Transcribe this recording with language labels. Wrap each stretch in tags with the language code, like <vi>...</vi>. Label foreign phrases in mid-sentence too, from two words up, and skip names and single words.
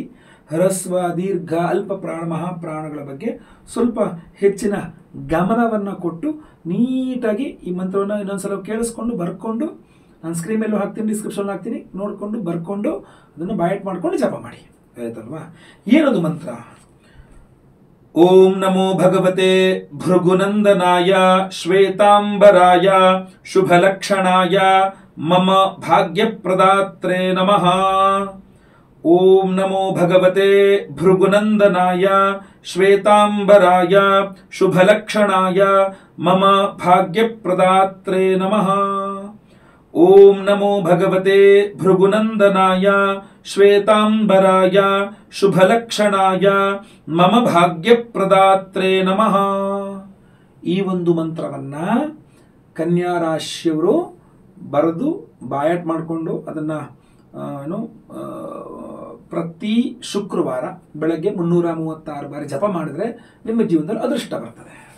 <kn>ಹ್ರಸ್ವ, ದೀರ್ಘ, ಅಲ್ಪ ಪ್ರಾಣ, ಮಹಾಪ್ರಾಣಗಳ ಬಗ್ಗೆ ಸ್ವಲ್ಪ ಹೆಚ್ಚಿನ ಗಮನವನ್ನು ಕೊಟ್ಟು ನೀಟಾಗಿ ಈ ಮಂತ್ರವನ್ನು ಇನ್ನೊಂದ್ಸಲ ಕೇಳಿಸ್ಕೊಂಡು ಬರ್ಕೊಂಡು, ನಾನು ಸ್ಕ್ರೀನ್ ಮೇಲೂ ಹಾಕ್ತೀನಿ, ಡಿಸ್ಕ್ರಿಪ್ಷನ್ ಹಾಕ್ತೀನಿ, ನೋಡಿಕೊಂಡು ಬರ್ಕೊಂಡು ಅದನ್ನು ಬಾಯಟ್ ಮಾಡ್ಕೊಂಡು ಜಪ ಮಾಡಿ, ಆಯ್ತಲ್ವಾ. ಏನದು ಮಂತ್ರ?</kn> <sa>ಓಂ ನಮೋ ಭಗವತೆ ಭೃಗುನಂದನಾಯ ಶ್ವೇತಾಂಬರಾಯ ಶುಭಲಕ್ಷಣಾಯ ಮಮ ಭಾಗ್ಯಪ್ರದಾತ್ರೇ ನಮಃ. ಓಂ ನಮೋ ಭಗವತೆ ಭೃಗುನಂದನಾಯ ಶ್ವೇತಾಂಬರಾಯ ಶುಭಲಕ್ಷಣಾಯ ಮಮ ಭಾಗ್ಯಪ್ರದಾತ್ರೇ ನಮಃ. ಓಂ ನಮೋ ಭಗವತೆ ಭೃಗುನಂದನಾಯ ಶ್ವೇತಾಂಬರಾಯ ಶುಭಲಕ್ಷಣಾಯ ಮಮ ಭಾಗ್ಯಪ್ರದಾತ್ರೇ ನಮಃ.</sa> <kn>ಈ ಒಂದು ಮಂತ್ರವನ್ನು ಕನ್ಯಾ ರಾಶಿಯವರು ಬರೆದು ಬಾಯಾಟ್ ಮಾಡಿಕೊಂಡು ಅದನ್ನು ಪ್ರತಿ ಶುಕ್ರವಾರ ಬೆಳಗ್ಗೆ 336 ಬಾರಿ ಜಪ ಮಾಡಿದರೆ ನಿಮ್ಮ ಜೀವನದಲ್ಲಿ ಅದೃಷ್ಟ ಬರ್ತದೆ.</kn>